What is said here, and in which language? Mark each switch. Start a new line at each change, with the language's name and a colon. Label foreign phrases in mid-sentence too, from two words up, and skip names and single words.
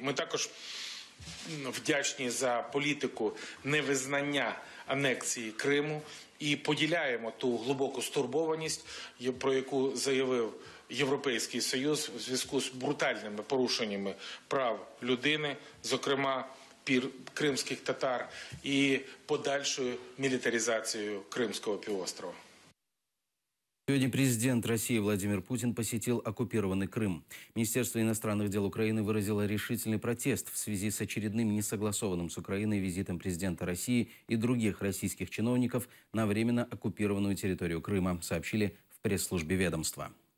Ukrainian: Ми також вдячні за політику невизнання анексії Криму і поділяємо ту глибоку стурбованість, про яку заявив Європейський Союз у зв'язку з брутальними порушеннями прав людини, зокрема кримських татар,
Russian: и подальшую милитаризацию Крымского півострова. Сегодня президент России Владимир Путин посетил оккупированный Крым. Министерство иностранных дел Украины выразило решительный протест в связи с очередным несогласованным с Украиной визитом президента России и других российских чиновников на временно оккупированную территорию Крыма, сообщили в пресс-службе ведомства.